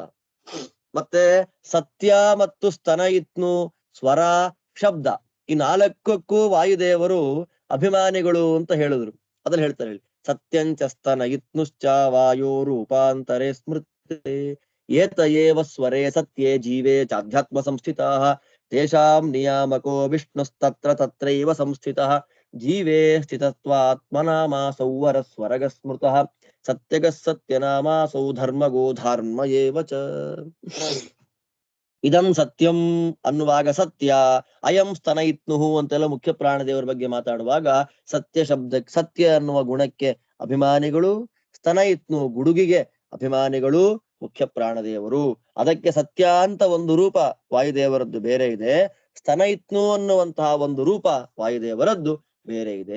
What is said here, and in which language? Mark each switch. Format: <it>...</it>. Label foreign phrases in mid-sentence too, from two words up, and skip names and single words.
<kn>ಮತ್ತೆ ಸತ್ಯ ಮತ್ತು ಸ್ತನ ಇತ್ನು ಸ್ವರ ಶಬ್ದ ಈ ನಾಲ್ಕಕ್ಕೂ ವಾಯುದೇವರು ಅಭಿಮಾನಿಗಳು ಅಂತ ಹೇಳಿದ್ರು. ಅದನ್ನ ಹೇಳ್ತಾರೆ ಹೇಳಿ.</kn> <sa>ಸತ್ಯಂಚ ಸ್ತನ ಇತ್ನುಶ್ಚ ವಾಯೋ ರೂಪಾಂತರೇ ಸ್ಮೃತೆ ಏತ ಏವ ಸ್ವರೇ ಸತ್ಯೇ ಜೀವೇ ಚಾಧ್ಯಾತ್ಮ ಸಂಸ್ಥಿತಾ ತೇಷಾಂ ನಿಯಾಮಕೋ ವಿಷ್ಣುಸ್ತತ್ರ ತತ್ರೈವ ಸಂಸ್ಥಿತಃ ಜೀವೇ ಸ್ಥಿತತ್ವಾತ್ಮನಾಮ ಸೌವರ ಸ್ವರಗ ಸ್ಮೃತಃ ಸತ್ಯಗ ಸತ್ಯನಾಮಾಸೌ ಧರ್ಮಗೋ ಧರ್ಮ ಏವ ಚ. ಇದಂ ಸತ್ಯಂ</sa> <kn>ಅನ್ನುವಾಗ ಸತ್ಯ,</kn> <sa>ಅಯಂ ಸ್ತನ ಇತ್ನುಹು</sa> <kn>ಅಂತೆಲ್ಲ ಮುಖ್ಯ ಪ್ರಾಣದೇವರ ಬಗ್ಗೆ ಮಾತಾಡುವಾಗ ಸತ್ಯ ಶಬ್ದ, ಸತ್ಯ ಅನ್ನುವ ಗುಣಕ್ಕೆ ಅಭಿಮಾನಿಗಳು, ಸ್ತನ ಇತ್ನು ಗುಡುಗಿಗೆ ಅಭಿಮಾನಿಗಳು ಮುಖ್ಯ ಪ್ರಾಣದೇವರು. ಅದಕ್ಕೆ ಸತ್ಯ ಅಂತ ಒಂದು ರೂಪ ವಾಯುದೇವರದ್ದು ಬೇರೆ ಇದೆ, ಸ್ತನ ಇತ್ನು ಅನ್ನುವಂತಹ ಒಂದು ರೂಪ ವಾಯುದೇವರದ್ದು ಬೇರೆ ಇದೆ.</kn>